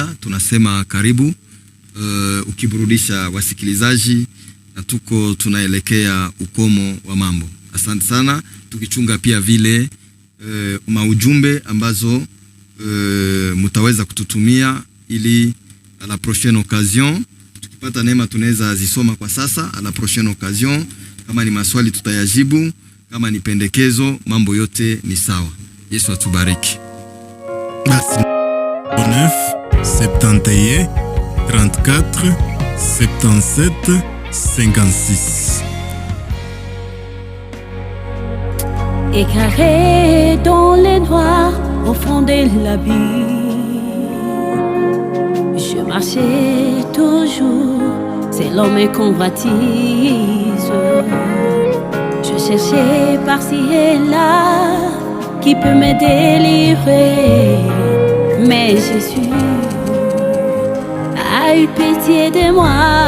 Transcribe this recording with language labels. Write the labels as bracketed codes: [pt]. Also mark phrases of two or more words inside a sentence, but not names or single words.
[sw] Tunasema karibu ukiburudisha wasikilizaji, na tunaelekea ukomo wa mambo. Asante sana, tukichunga pia vile maujumbe ambazo mutaweza kututumia, ili [fr] a la prochaine occasion [sw] tukipata neema tunaweza zisoma kwa sasa. [fr] A la prochaine occasion, [sw] kama ni maswali tutayajibu, kama ni pendekezo, mambo yote ni sawa. Yesu atubariki. Basi 9 71 34 77 56. [fr] Écarré dans les noirs au fond de l'abîme, je marchais toujours, c'est l'homme et convoitise. Je cherchais par-ci et là qui peut me délivrer, mais Jésus a eu pitié de moi.